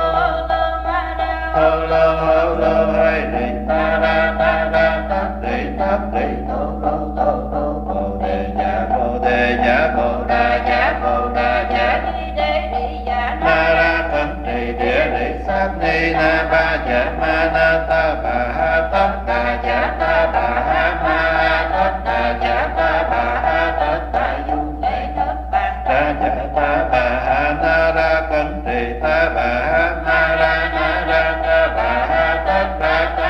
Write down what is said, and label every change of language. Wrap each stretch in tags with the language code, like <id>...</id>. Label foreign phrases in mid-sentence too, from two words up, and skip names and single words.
<vi>lô hay đi ta ra thất đi tô bồ đề giả bồ đà giả ma ra thân trì địa lý sát ni na ba giả ma na ta bà ha tất đà giả ta bà ha ma tất đà giả ta bà ha tất đà du lệ ra giả ta bà ha na ra thân trì ta bà ha ma ra ta bà ha tất đà căn</vi>